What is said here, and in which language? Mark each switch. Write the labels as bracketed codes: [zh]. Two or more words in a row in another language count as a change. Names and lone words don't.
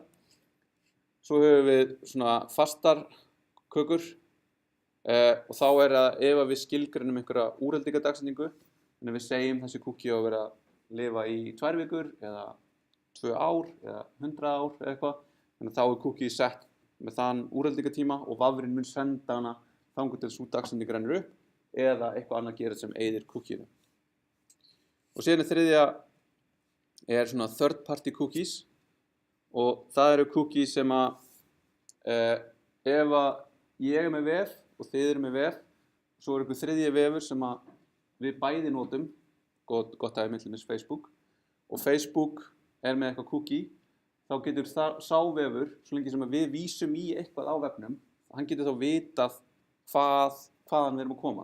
[is] Svo höfum við svona fastar kökur og þá það ef við skilgreinum einhverja úreltinga dagsetningu, þannig að við segjum þessi cookie á að vera að lifa í 2 vikur eða 2 ár eða 100 ár eða eitthvað, þannig að þá cookie sett með þann úreltingatíma og vafrinn mun senda hana þangað til sú dagsetning rennur upp eða eitthvað annað gerist sem eyðir cookienu. Og síðan þriðja svona [en] third party cookies [is] og það eru cookies sem að ef að ég með vef og þið með vef, svo einhver þriðji vefur sem að við bæði notum, gott dæmi til dæmis Facebook, og Facebook með eitthvað cookie, þá getur sá vefur, svo lengi sem við vísum í eitthvað á vefnum, hann getur þá vitað hvaðan við erum að koma.